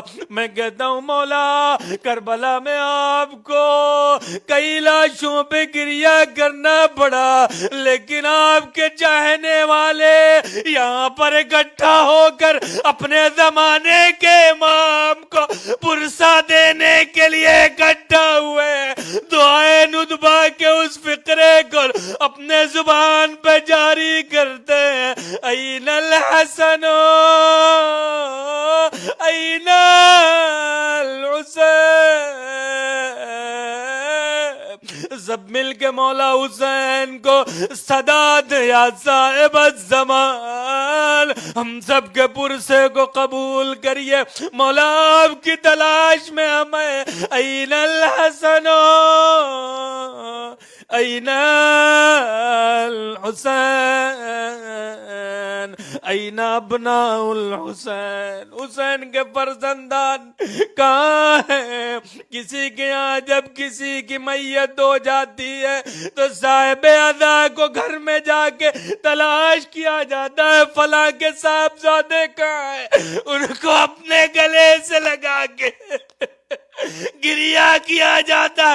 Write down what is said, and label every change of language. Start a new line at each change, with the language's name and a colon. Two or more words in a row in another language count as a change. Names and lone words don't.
Urdu: میں کہتا ہوں مولا کربلا میں آپ کو کئی لاشوں پہ گریہ کرنا پڑا، لیکن آپ کے چاہنے والے یہاں پر اکٹھا ہو کر اپنے زمانے کے امام کو پرسہ دینے کے لیے اکٹھا ہوئے. دعائے ندبہ کے اس فقرے کو اپنے زبان پہ جاری کرتے ہیں.
Arabic: این الحسن این الحسین.
Urdu: سب مل کے مولا حسین کو صدا دے
Arabic: یا صاحب الزمان.
Urdu: ہم سب کے پرسے کو قبول کریے. مولا آپ کی تلاش میں ہمیں
Arabic: این الحسن این الحسین این ابناء الحسین.
Urdu: حسین کے فرزندان کہاں ہیں؟ کسی کے یہاں جب کسی کی میت ہو جاتی ہے تو صاحب عزا کو گھر میں جا کے تلاش کیا جاتا ہے، فلاں کے صاحبزادے کہاں ہیں، ان کو اپنے گلے سے لگا کے گریہ کیا جاتا ہے.